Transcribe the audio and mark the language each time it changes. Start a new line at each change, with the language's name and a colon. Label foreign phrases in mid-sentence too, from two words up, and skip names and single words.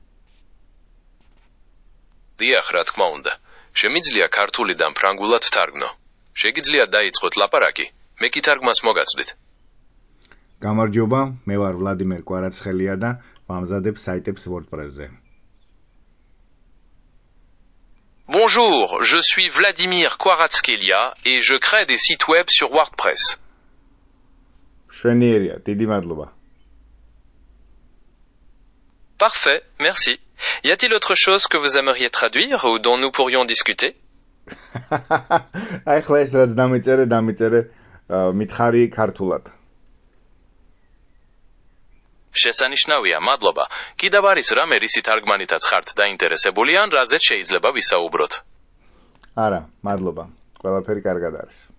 Georgian: დიახ, რა თქმა უნდა. შემიძლია ქართულიდან ფრანგულად ვთარგმნო. შეგიძლია დაიწყოთ ლაპარაკი, მე კითარგმანს მოგაცდით. გამარჯობა, მე ვარ ვლადიმერ კვარაცხელია და ვამზადებ საიტებს WordPress-ზე.
French: Bonjour, je suis Vladimir Kvaratskelia et je crée des sites web sur WordPress.
Georgian: მშვენიერია, დიდი მადლობა.
French: Parfait, merci. Y a-t-il autre chose que vous aimeriez traduire ou dont nous pourrions discuter?
Georgian: აი ხლა ეს რაც დამიწერე მითხარი ქართულად. შესანიშნავია, მადლობა. კიდევ არის რამე რისი თარგმანითაც ხართ დაინტერესებული ან რაზეც შეიძლება ვისაუბროთ? არა, მადლობა. ყველაფერი კარგად არის.